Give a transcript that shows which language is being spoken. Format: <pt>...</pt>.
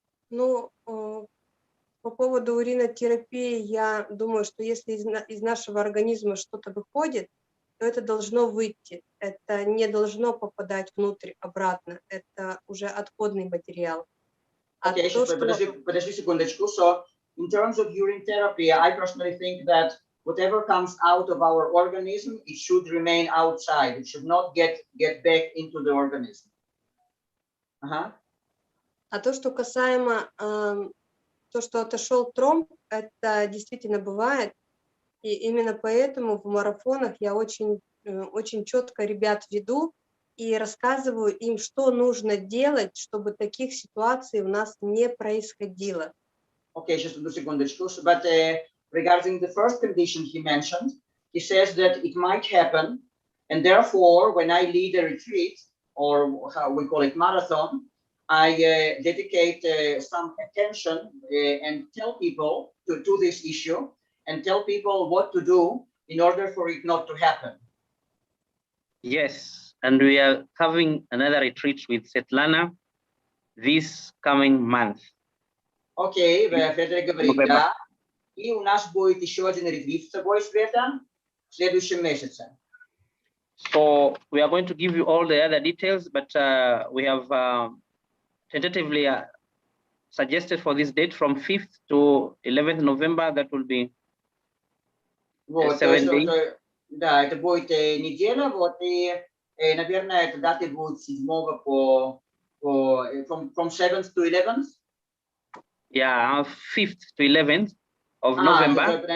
<ru>Ну, по поводу уринотерапии, я думаю, что если из нашего организма что-то выходит, то это должно выйти. Это не должно попадать внутрь обратно. Это уже отходный материал. Okay, подожди секундочку.</ru> <en>So, in terms of urine therapy, I personally think that whatever comes out of our organism, it should remain outside. It should not get back into the organism.</en> <ru>А то, что касаемо то, что отошел тромб, это действительно бывает. И именно поэтому в марафонах я очень четко ребят веду и рассказываю им, что нужно делать, чтобы таких ситуаций у нас не происходило.</ru> <en>Okay, just a</en> <ru>секундочку.</ru> <en>But regarding the first condition he mentioned, he says that it might happen, and therefore, when I lead a retreat, or how we call it marathon, I dedicate some attention and tell people to this issue, and tell people what to do in order for it not to happen. Yes, and we are having another retreat with Svetlana this coming month.</en> <ru>Окей, Фредерик говорит, да. И у нас будет еще один ретрит с тобой, Света, в следующем месяце.</ru> <en>So we are going to give you all the other details, but we have tentatively suggested for this date from 5th to 11th November. That will be</en> <ru>вот,</ru> <en>7 days.</en> <ru>Да, это будет неделя, вот, и, наверное, эта дата будет 7</ru> <en>from 7th to 11th. Yeah, 5th to 11th of November.</en>